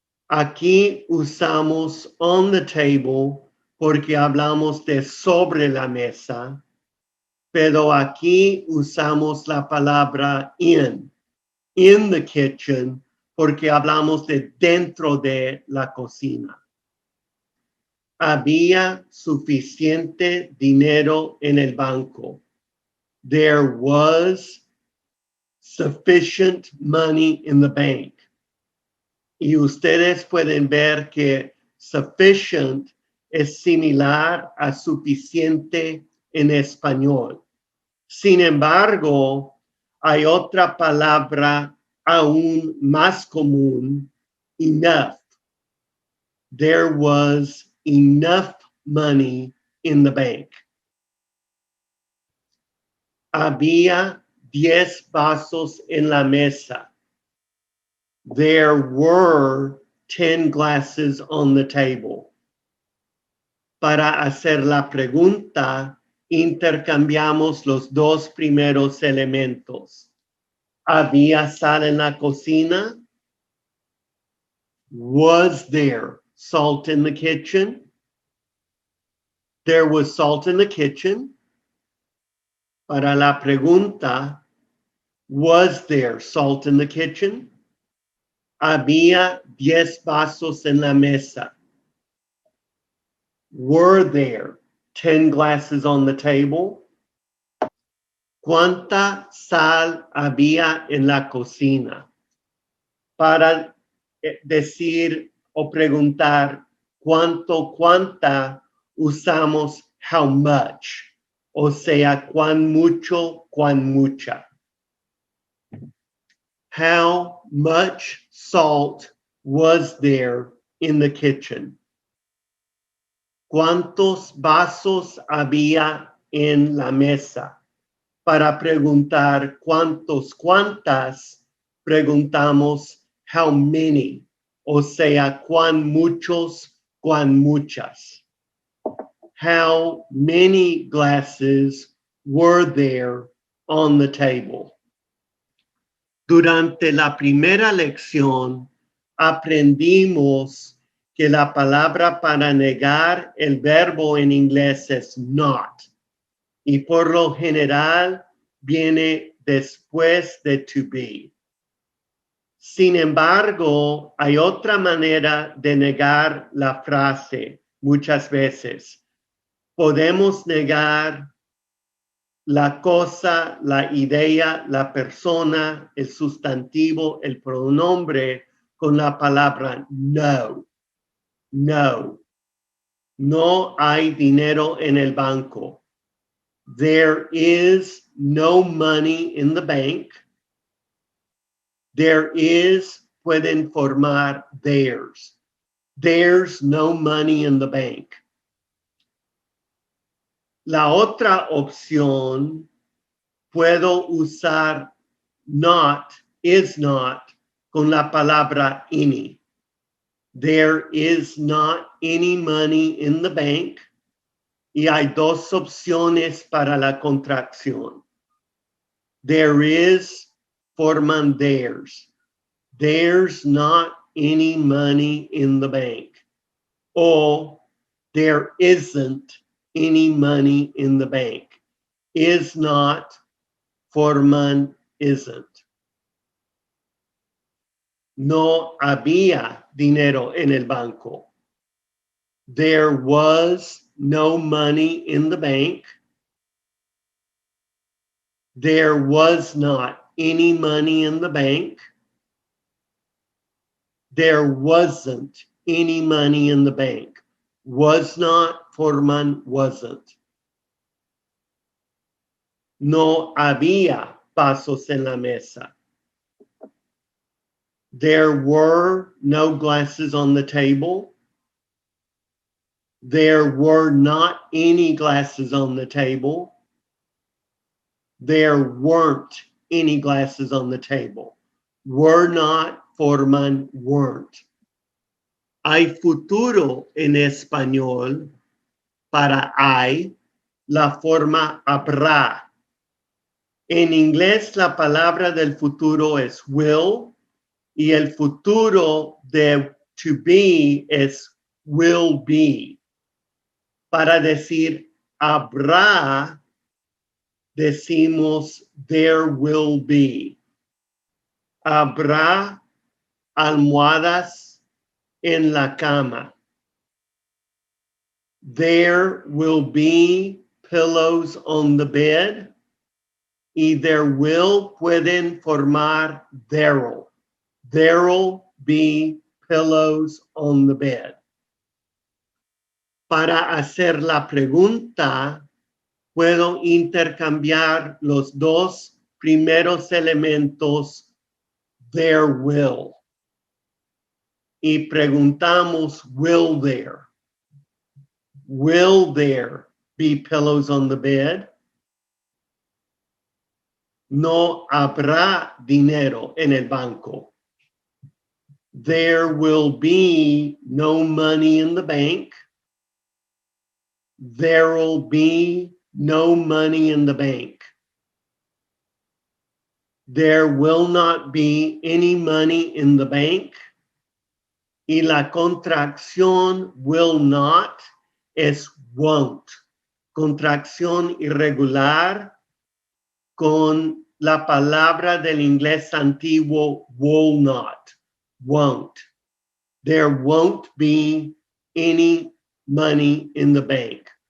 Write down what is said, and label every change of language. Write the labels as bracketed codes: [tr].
[es] Aquí usamos [en] on the table [es] porque hablamos de sobre la mesa, pero aquí usamos la palabra [en] in the kitchen, [es] porque hablamos de dentro de la cocina. Había suficiente dinero en el banco. [en] There was sufficient money in the bank. [es] Y ustedes pueden ver que sufficient es similar a suficiente en español. Sin embargo, hay otra palabra aún más común, enough. [en] There was enough money in the bank. [es] Había 10 vasos en la mesa. [en] There were 10 glasses on the table. [es] Para hacer la pregunta, intercambiamos los dos primeros elementos. ¿Había sal en la cocina? [en] Was there salt in the kitchen? There was salt in the kitchen. [es] Para la pregunta, [en] was there salt in the kitchen? [es] Había 10 vasos en la mesa. [en] Were there 10 glasses on the table? [es] ¿Cuánta sal había en la cocina? Para decir o preguntar cuánta, usamos [en] how much, [es] o sea, cuán mucho, cuán mucha. [en] How much salt was there in the kitchen? [es] ¿Cuántos vasos había en la mesa? Para preguntar cuántas, preguntamos [en] how many, [es] o sea, cuán muchos, cuán muchas. [en] How many glasses were there on the table? [es] Durante la primera lección aprendimos que la palabra para negar el verbo en inglés es not, y por lo general viene después de to be. Sin embargo, hay otra manera de negar la frase muchas veces. Podemos negar la cosa, la idea, la persona, el sustantivo, el pronombre con la palabra no. No. No hay dinero en el banco. [en] There is no money in the bank. There is, [es] pueden formar [en] theirs. There's no money in the bank. [es] La otra opción, puedo usar not, [en] is not, [es] con la palabra any. [en] There is not any money in the bank. [es] Y hay dos opciones para la contracción. [en] There is, [es] forman [en] theirs. There's not any money in the bank. O there isn't any money in the bank. Is not, [es] forman [en] isn't. [es] No había dinero en el banco. [en] There was no money in the bank. There was not any money in the bank. There wasn't any money in the bank. Was not, [es] forman [en] wasn't. [es] No había vasos en la mesa. [en] There were no glasses on the table. There were not any glasses on the table. There weren't any glasses on the table. Were not, [es] forman [en] weren't. [es] Hay futuro en español para hay, la forma habrá. En inglés la palabra del futuro es will y el futuro de to be es [en] will be. [es] Para decir habrá, decimos [en] there will be. [es] Habrá almohadas en la cama. [en] There will be pillows on the bed. [es] Y [en] there will, [es] pueden formar [en] there'll. There'll be pillows on the bed. [es] Para hacer la pregunta, puedo intercambiar los dos primeros elementos, [en] there will. [es] Y preguntamos, [en] will there? Will there be pillows on the bed? [es] No habrá dinero en el banco. [en] There will be no money in the bank. There will be no money in the bank. There will not be any money in the bank. [es] Y la contracción [en] will not [es] es [en] won't. [es] Contracción irregular con la palabra del inglés antiguo [en] will not, won't. There won't be any money in the bank.